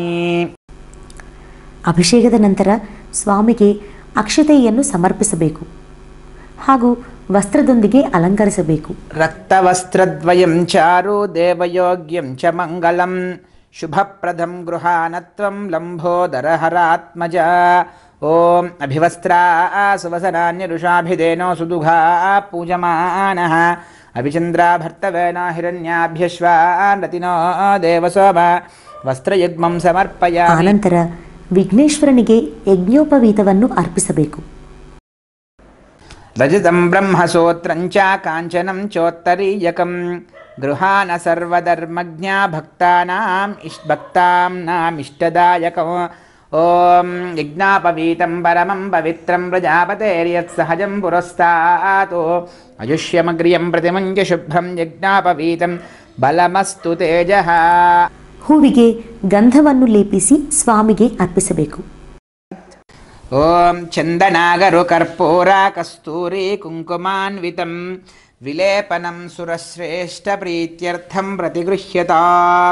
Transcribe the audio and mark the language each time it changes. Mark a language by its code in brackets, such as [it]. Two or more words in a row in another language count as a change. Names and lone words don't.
[kn] ಅಭಿಷೇಕದ ನಂತರ ಸ್ವಾಮಿಗೆ ಅಕ್ಷತೆಯನ್ನು ಸಮರ್ಪಿಸಬೇಕು ಹಾಗೂ ವಸ್ತ್ರದೊಂದಿಗೆ ಅಲಂಕರಿಸಬೇಕು. [sa] ರಕ್ತವಸ್ತ್ರದ್ವಯಂ ಚಾರು ದೇವಯೋಗ್ಯಂ ಚ ಮಂಗಲಂ ಶುಭಪ್ರದಂ ಗೃಹಾನತ್ವಂ ಲಂಬೋದರಹರಾತ್ಮಜ. ಓಂ ಅಭಿವಸ್ತ್ರಾ ಸುವಸನಾನ್ಯರುಷಾಭಿಧೇನೋ ಸುದುಘಾ ಪೂಜಮಾನಃ ಅಭಿಚಂದ್ರಾಭರ್ತವೇನ ಹಿರಣ್ಯಾಭ್ಯಶ್ವಾನ್ ರತಿನೋ ದೇವಸೋಮ ವಸ್ತ್ರಯುಗ್ಮಂ ಸಮರ್ಪಯಾಮಿ. [kn] ಆನಂತರ ವಿಘ್ನೇಶ್ವರನಿಗೆ ಯಜ್ಞೋಪವೀತವನ್ನು ಅರ್ಪಿಸಬೇಕು. [sa] ರಜತಂ ಬ್ರಹ್ಮಸೂತ್ರಂಚ ಕಾಂಚನಂ ಚೋತ್ತರೀಯಕಂ ಗೃಹಾನ ಸರ್ವಧರ್ಮಜ್ಞಾ ಭಕ್ತಾನಾಮಿಷ್ಟದಾಯಕಂ. ಓಂ ಯಜ್ಞಾಪವೀತಂ ಪರಮಂ ಪವಿತ್ರಂ ಪ್ರಜಾಪತೇರ್ಯತ್ಸಹಜಂ ಪುರಸ್ತಾತ್ ಆಯುಷ್ಯಮಗ್ರಿಯಂ ಪ್ರತಿಮಂಚ ಶುಭ್ರಂ ಯಜ್ಞಾಪವೀತಂ ಬಲಮಸ್ತು ತೇಜಃ. [kn] ಹೂವಿಗೆ ಗಂಧವನ್ನು ಲೇಪಿಸಿ ಸ್ವಾಮಿಗೆ ಅರ್ಪಿಸಬೇಕು. [sa] ಓಂ ಚಂದನಾಗರು ಕರ್ಪೂರ ಕಸ್ತೂರಿ ಕುಂಕುಮಾನ್ವಿತಂ ವಿಲೇಪನಂ ಸುರಶ್ರೇಷ್ಠ ಪ್ರೀತ್ಯರ್ಥಂ ಪ್ರತಿಗೃಹ್ಯತಾಂ.